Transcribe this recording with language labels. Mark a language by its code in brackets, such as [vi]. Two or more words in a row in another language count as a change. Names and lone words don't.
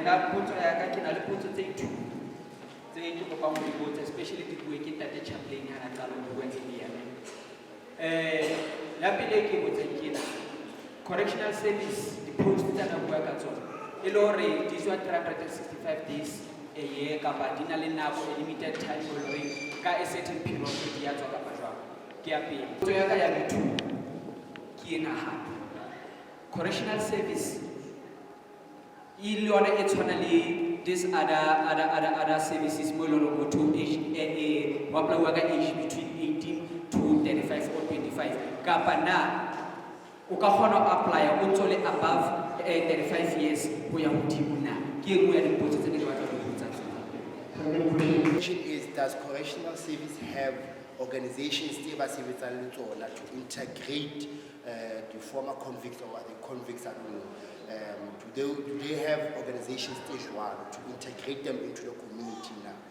[st] Nna potso ya ka ke na le potso tse 2 tse ke kopang ho di botsa, especially ke bue ke Ntate Chaplain ha na qala ho bua tse di yana. La pele ke botsa ke [en] correctional service, [st] di-post tsa na bua ka tsona e le hore di tswa [en] 365 days a year [st] kapa di na le nako e [en] limited time [st] hore ka [en] a certain period [st] di ya tswa kapa jwang. Ke ya pele. Potso ya ka ya metho ke ena hape, [en] correctional service [st] e le yona e tshwana le [en] this other services [st] mo leng hore motho wa apply ka [en] age between 18 to 35 or 25 [st] kapa na o ka kgona ho apply o ntso le [en] above 35 years [st] ho ya hodimo na. Ke engwe ya dipotso tse ke batla ho botsa. [en] The question is, does correctional service have organizations to integrate the former convicts or the convicts? I don't know. Do they have organizations stage 1 to integrate them into the community now?